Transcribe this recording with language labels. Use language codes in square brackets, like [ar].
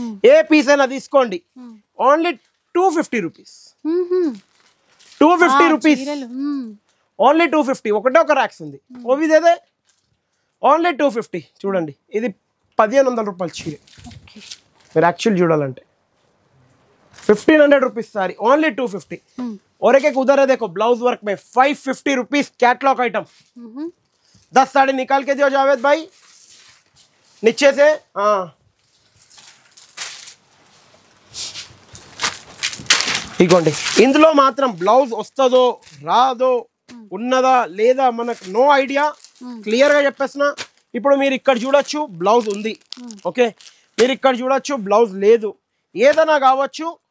[te] ఏ piece అయినా తీసుకోండి, only 250 rupees, 250 rupees, only 250. ఒకటే ఒక ర్యాక్స్ ఉంది, ఓవిదేదే ఓన్లీ 250. చూడండి ఇది 1500 రూపాయలు చీర, మీరు యాక్చువల్ చూడాలంటే [en] 1500 rupees sari, only 250. [hi] और एक उधर है देखो ब्लाउज वर्क में 550 रुपीज कैटलॉग आइटम. 10 साड़ी निकाल के दियो जावेद भाई नीचे से. [te] हाँ ఇగోండి, ఇందులో మాత్రం బ్లౌజ్ వస్తుందో రాదో ఉన్నదా లేదా మనకు నో ఐడియా, క్లియర్ గా చెప్పేసిన. ఇప్పుడు మీరు ఇక్కడ చూడొచ్చు బ్లౌజ్ ఉంది, ఓకే, మీరు ఇక్కడ చూడొచ్చు బ్లౌజ్ లేదు, ఏదైనా కావచ్చు.